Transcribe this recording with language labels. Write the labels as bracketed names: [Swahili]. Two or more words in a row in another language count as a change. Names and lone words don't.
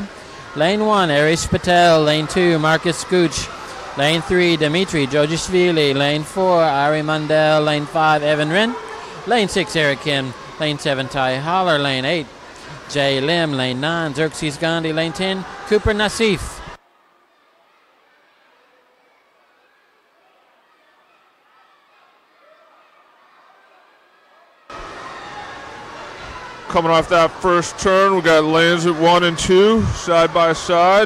[English] Lane 1, Arish Patel. Lane 2, Marcus Scooch. Lane 3, Dimitri Jojishvili. Lane 4, Ari Mandel. Lane 5, Evan Wren. Lane 6, Eric Kim. Lane 7, Ty Holler. Lane 8, Jay Lim. Lane 9, Xerxes Gandhi. Lane 10, Cooper Nassif. Coming off that first turn, we got lanes at 1 and 2, side by side.